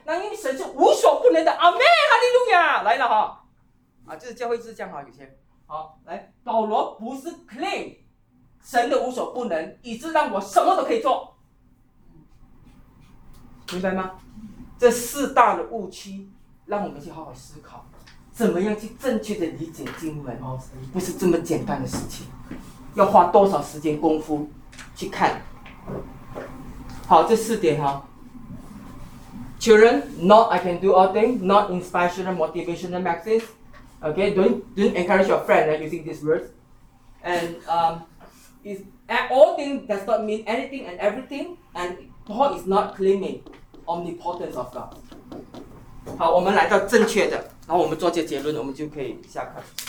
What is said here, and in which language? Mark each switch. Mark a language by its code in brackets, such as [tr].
[zh] 那因为神是无所不能的，阿门，哈利路亚，来了哈，啊，就是教会就是这样哈，有些好来，保罗不是 claim 神的无所不能，以致让我什么都可以做，明白吗？这四大的误区，让我们去好好思考，怎么样去正确的理解经文，不是这么简单的事情。要花多少时间功夫去看？好，这四点哈。 [en] Children, not I can do all things, not inspirational motivational maxims. Okay, don't encourage your friend using these words. And is all things does not mean anything and everything. And Paul is not claiming omnipotence of God. [zh] 好，我们来到正确的，然后我们做这结论，我们就可以下课。